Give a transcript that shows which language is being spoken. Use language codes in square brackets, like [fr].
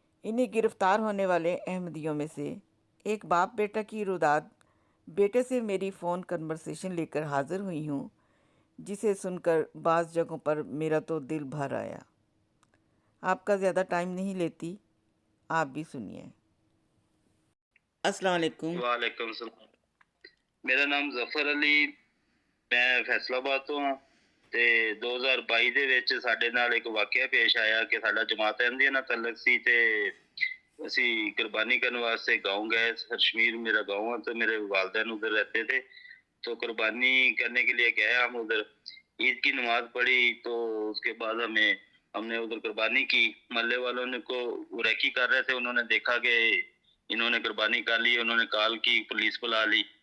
[hi] इन्हीं गिरफ्तार होने वाले अहमदियों में से एक बाप बेटा की रुदाद बेटे से मेरी फ़ोन कन्वर्सेशन लेकर हाज़िर हुई हूँ, जिसे सुनकर बाज़ जगहों पर मेरा तो दिल भर आया। आपका ज़्यादा टाइम नहीं लेती, आप भी सुनिए। अस्सलाम वालेकुम। वालेकुम सलाम। [pa] ਮੇਰਾ ਨਾਮ ਜ਼ਫਰ ਅਲੀ, ਮੈਂ ਫੈਸਲਾਬਾਦ ਤੋਂ ਹਾਂ ਤੇ 2022 ਦੇ ਵਿੱਚ ਸਾਡੇ ਨਾਲ ਇੱਕ ਵਾਕਿਆ ਪੇਸ਼ ਆਇਆ ਕਿ ਸਾਡਾ ਜਮਾਤ ਅਹਿਮਦੀਆ ਨਾਲ ਤਾਲੁਕ ਸੀ ਤੇ ਅਸੀਂ ਕੁਰਬਾਨੀ ਕਰਨ ਵਾਸਤੇ [hi] गाँव गए। कश्मीर मेरा गाँव है तो मेरे वालिदैन उधर रहते थे, तो कुर्बानी करने के लिए गए हम उधर। ईद की नमाज पढ़ी तो उसके बाद हमने उधर कुर्बानी की। मोहल्ले वालों ने को रेकी कर रहे थे, उन्होंने देखा कि इन्होंने कुर्बानी कर ली, उन्होंने कॉल की, पुलिस बुला ली।